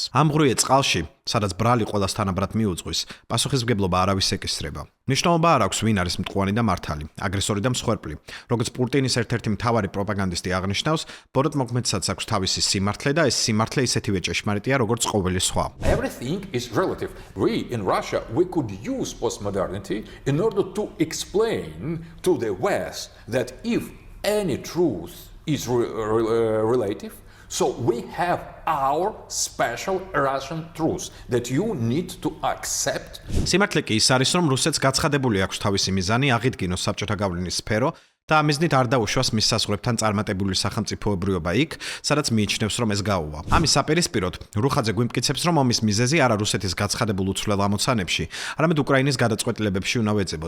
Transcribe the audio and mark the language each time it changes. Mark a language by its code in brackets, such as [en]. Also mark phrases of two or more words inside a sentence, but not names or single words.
[ka] ამ ღრუე წყალში, სადაც ბრალი ყველას თანაბრად მიუძღვის, პასუხისმგებლობა არავის ეკისრება. მნიშვნელობა არ აქვს, ვინ არის მტკვანი და მართალი, აგრესორი და მსხვერპლი. როგორც პუტინის ერთ-ერთი მთავარი პროპაგანდისტი აღნიშნავს, ბოროტმოქმედსაც აქვს თავისი სიმართლე და ეს სიმართლე ისეთივე ჭეშმარიტია, როგორც ყოველი სხვა. [en] Everything is relative. We in Russia we could use postmodernity in order to explain to the West that if any truth is relative, so we have our special Russian truth that you need to accept. [ka] სიმართლე კი ის არის, რომ რუსეთს გაცხადებული აქვს თავისი მიზანი აღიდგინოს საბჭოთა გავლენის სფერო და ამიზნით არ დაუშვას მის საზღვრებთან წარმატებული სახელმწიფოებრიობა იქ, სადაც მიიჩნევს, რომ ეს გაუვა. ამის საპირისპიროდ, რუხაძე გვიმტკიცებს, რომ ომის მიზეზი არა რუსეთის გაცხადებულ უცვლელ ამოცანებში, არამედ უკრაინის გადაწყვეტილებებში უნდა ვეძებოთ.